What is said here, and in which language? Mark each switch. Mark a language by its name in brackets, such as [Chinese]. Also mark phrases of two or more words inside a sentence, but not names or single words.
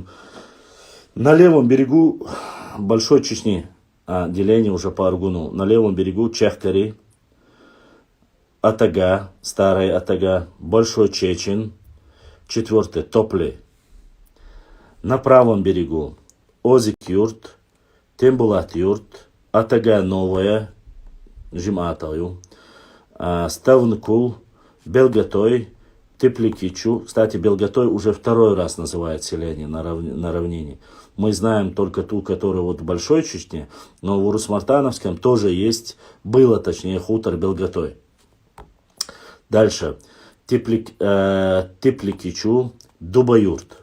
[Russian] На левом берегу Большой Чечни, деление уже по Аргуну. На левом берегу Чехкари, Атага, Старая Атага, Большой Чечен, 4 Топли. На правом берегу Озик-Юрт, Тембулат-Юрт, Атага Новая, Жиматаю, Ставнкул, Белгатой, Тепликичу. Кстати, Белгатой уже второй раз называют селение на равнине. Мы знаем только ту, которая вот в Большой Чечне, но в Урус-Мартановском тоже есть, было точнее хутор Белгатой. Дальше. Тепликичу, Дубаюрт.